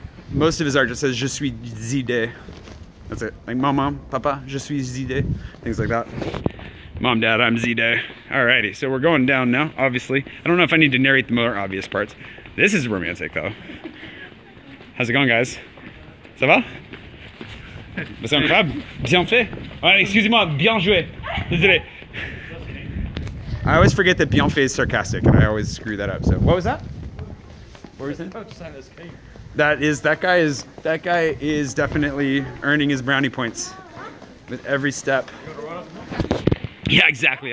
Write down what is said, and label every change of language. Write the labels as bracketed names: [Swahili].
[English] Most of his art just says, [French] Je suis Z-Day. [English] That's it. Like, Mama, Papa, [French] Je suis Z-Day. [English] Things like that. Mom, Dad, I'm Z-Day. Alrighty, so we're going down now, obviously. I don't know if I need to narrate the more obvious parts. This is romantic though. How's it going, guys? [French] Ça va? C'est incroyable, bien fait. Ouais, excusez-moi, bien joué. Désolé. [English] I always forget that [French] bien fait [English] is sarcastic, and I always screw that up. So, what was that? What were you saying? That guy is definitely earning his brownie points with every step. Yeah, exactly.